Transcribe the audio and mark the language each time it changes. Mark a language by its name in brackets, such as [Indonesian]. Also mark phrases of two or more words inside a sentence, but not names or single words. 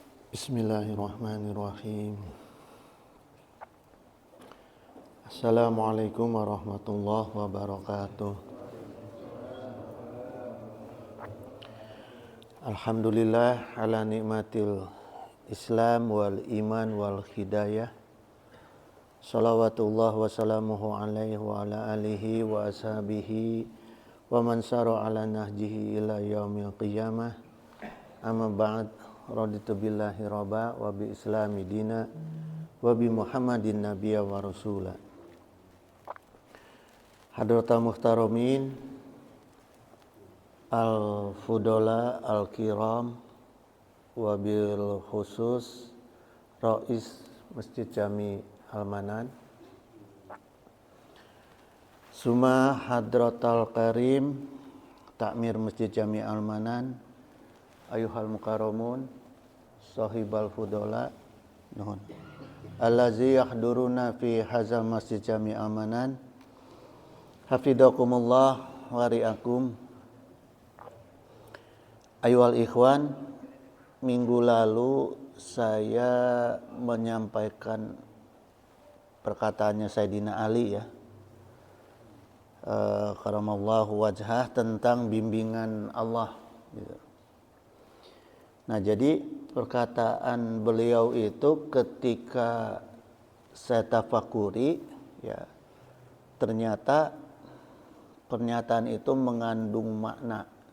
[Arabic] بسم الله الرحمن الرحيم. السلام عليكم ورحمة الله وبركاته. الحمد لله على نعمة الإسلام والإيمان والهداية. صلوات الله وسلامه عليه وعلى آله وأصحابه ومن سار على نهجه إلى يوم القيامة. أما بعد. رضيت بالله ربا وبالإسلام دينا وبمحمد نبيا ورسولا. حضرة المحترمين الفضلاء الكرام وبالخصوص رئيس مسجد جامع المنان, ثم حضرة الكريم تكمير مسجد جامع المنان، أيها المكرمون صاحب الفضلاء نحن الذين يحضرون في هذا مسجد جامع المنان، حفظكم الله ورعاكم. أيها الإخوان, [Indonesian] minggu lalu saya menyampaikan perkataannya Sayyidina Ali ya, [Arabic] كرم الله وجهه, [Indonesian] tentang bimbingan Allah gitu. Nah, jadi perkataan beliau itu ketika saya tafakuri ya, ternyata pernyataan itu mengandung makna.